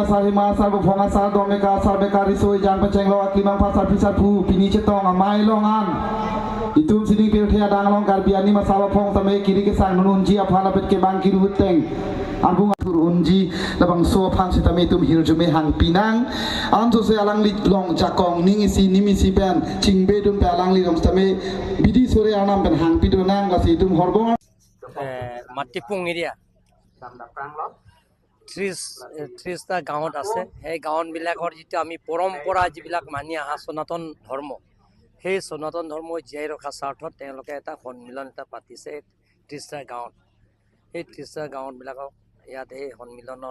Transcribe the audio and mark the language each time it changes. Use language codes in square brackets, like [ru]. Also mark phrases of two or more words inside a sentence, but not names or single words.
[mjw] Sahima Sarbo Fonga Sardo Meka Sarbeka Riso Jan Pacenglo Akimang Pasar Pisar Pu Pini Cetong Amai Longan Itum Sini Pirthea Danglong Karbiani Masawa Phong Tame Kiri Kesang Nununji Apana Pet Kebang Kiri Huteng Ambung Atur Unji Labang So Pan Sitame Tum Hirjume Hang Pinang Anto Se Alang Lit Long Jakong Ningisi Nimisi Ben Chingbe Dum Pe Alang Lit Long Sitame Bidi Sore Anam Ben Hang Pidonang Lasi Tum Horbong [as] Matipung area 30টা গাঁৱত আছে সেই গাঁৱবিলাকৰ যিটো আমি পৰম্পৰা যিবিলাক মানি অহা সনাতন ধৰ্ম সেই সনাতন ধৰ্ম জীয়াই ৰখা স্বাৰ্থত তেওঁলোকে এটা সন্মিলন এটা পাতিছে 30টা গাঁৱত সেই 30টা গাঁৱবিলাকক ইয়াত এই সন্মিলনৰ